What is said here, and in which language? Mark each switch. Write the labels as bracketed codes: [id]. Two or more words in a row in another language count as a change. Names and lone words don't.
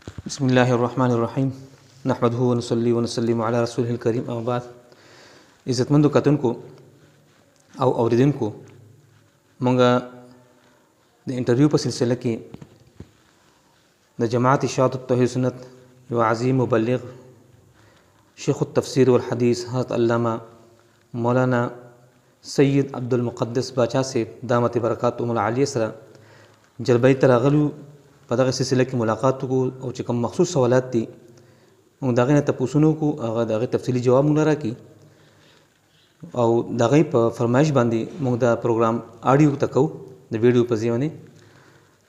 [ar] بسم الله الرحمن الرحیم نحمده ونصلي ونسلم علی رسوله الکریم اما بعد. [ps] عزتمندو کتونکو او اوریدونکو، مونږ د انټرویو په سلسله کې د جماعت اشاعة التوحید سنت یو عظیم مبلغ [ar] شیخ التفسیر والحدیث [ps] حضرت علامہ مولانا سید عبدالمقدس باچا سے [ar] دامت برکاتهم العالیه [ps] سره جلبۍ ته راغلو. په دغه سلسله کې ملاقات وکړو او چې کوم مخصوص سوالات دي موږ د هغې نه تپوسونه وکړو، هغه د هغې تفصیلي جواب موږ راکړي او د هغې په فرمایش باندې موږ دا پروګرام آډیو ته کوو د ویډیو په ځای باندې.